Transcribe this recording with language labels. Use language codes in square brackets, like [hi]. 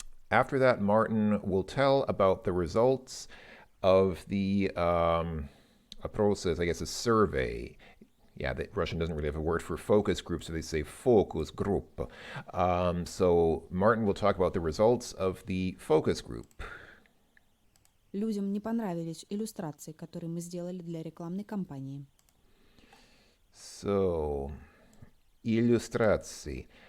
[en] After that, Martin will tell about the results of the опроса, I guess, a survey. Yeah, the Russian doesn't really have a word for focus group, so they say focus group. So Martin will talk about the results of the focus group. [ru] Людям не понравились иллюстрации, которые мы сделали для рекламной кампании. [en] So, иллюстрации.